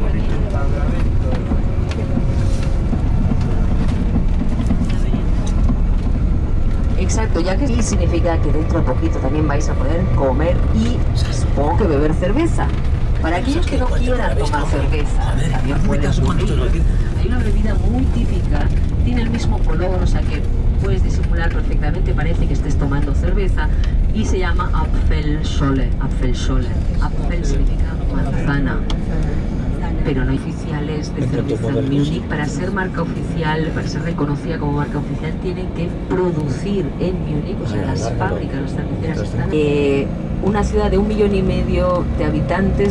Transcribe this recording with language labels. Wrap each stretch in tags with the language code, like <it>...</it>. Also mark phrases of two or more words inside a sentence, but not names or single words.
<es>Exacto, ya que sí significa que dentro de poquito también vais a poder comer y supongo que beber cerveza. Para aquellos que no quieran tomar cerveza, también pueden beber. Hay una bebida muy típica, tiene el mismo color, o sea que puedes disimular perfectamente, parece que estés tomando cerveza, y se llama Apfelschorle. Apfelschorle. Apfel significa manzana. Pero no hay oficiales de cerveza en Múnich. Para ser marca oficial, para ser reconocida como marca oficial, tienen que producir en Múnich, o sea, las fábricas, las cerveceras están... una ciudad de 1,5 millones de habitantes.</es>